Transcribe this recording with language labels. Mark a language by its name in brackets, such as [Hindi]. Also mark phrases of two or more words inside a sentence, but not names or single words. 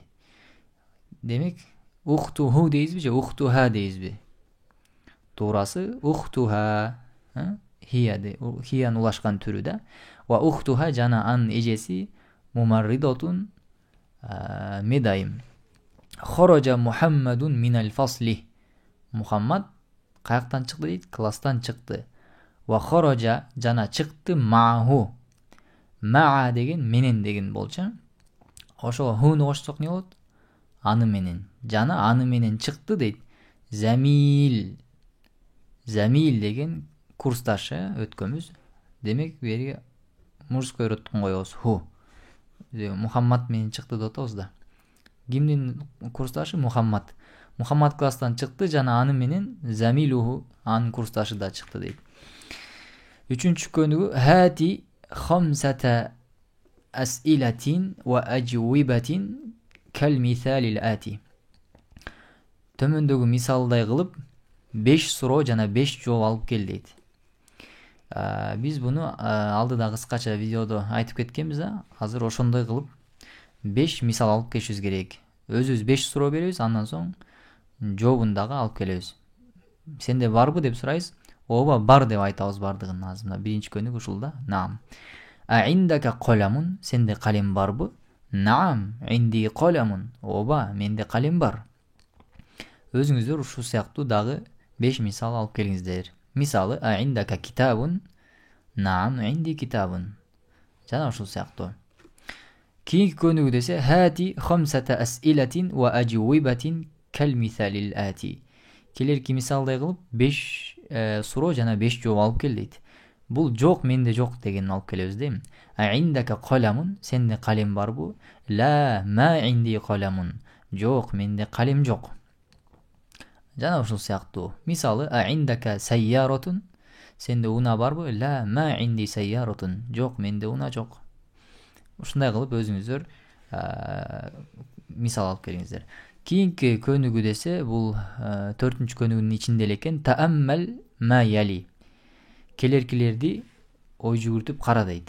[Kyrgyz] Демек, ухтуху дейбизби же ухтуха дейбизби? Туурасы ухтуха. Хиянын улашкан түрү да. [Arabic] وأختها [Kyrgyz] жана анын эжеси мумарридотун, медайым. [Arabic] خرج محمد من الفصل. [Kyrgyz] Мухаммад каяктан чыкты дейт? Класстан чыкты. [Arabic] وخرج [Kyrgyz] жана чыкты мааху. Маа деген менен деген болчу. Ошого хуну кошсок не болот? Аны менен. Жана аны менен чыкты дейт. Замил. Замил деген курсташы өткөнбүз. Демек, берге мужской родтун коебуз. Ху. Мухаммад менен чыкты деп атабыз да. Кимдин курсташы? Мухаммад. Мухаммад класстан чыкты жана аны менен Замилуху, анын курсташы да чыкты дейт. 3-чү көнүгүү [Arabic] هات خمسة أسئلة وأجوبة كالمثال الآتي. [Kyrgyz] Төмөндөгү мисалдай кылып 5 суроо жана 5 жооп алып кел дейт. Биз буну алдыда кыскача видеодо айтып кеткенбиз. Азыр ошондой кылып 5 мисал алып келишибиз керек. Өзүбүз 5 суроо беребиз, андан соң жообун дагы алып келебиз. Сенде барбы деп сурайбыз. Ооба, бар деп айтабыз бардыгын. Азыр биринчи көнүк ушул да. [Arabic] نعم. عندك قلم. [Kyrgyz] Сенде калем барбы? [Arabic] Наам. عندي قلم. [Kyrgyz] Ооба, менде калем бар. Өзүңүздөр ушул сыяктуу дагы 5 мисал алып келиңиздер. [Arabic] مثلا أعندك كتاب، نعم عندي كتاب. [Kyrgyz] Жана ушул сыяктуу. Кийинки көнүгүү десе [Arabic] هات خمسة أسئلة وأجوبة كالمثال الآتي. [Kyrgyz] Келерки мисалдай кылып 5 суроо жана 5 жооп алып кел дейт. Бул жок менде жок дегенин алып келебиз дейм. [Arabic] أعندك قلم, [Kyrgyz] сенде калем барбы? [Arabic] لا ما عندي قلم. [Kyrgyz] Жок, менде калем жок. Жана ушул сыяктуу. Мисалы [Arabic] أعندك سيارة, [Kyrgyz] сенде уна барбы? [Arabic] لا ما عندي سيارة. [Kyrgyz] Жок, менде уна жок. Ушундай кылып өзүңүздөр мисал алып келиңиздер. Кийинки көнүгүү десе бул 4-үнчү көнүгүүнүн ичинде элекен. [Arabic] تأمل ما يلي. [Kyrgyz] Келеркилерди ой жүгүртүп кара дейт.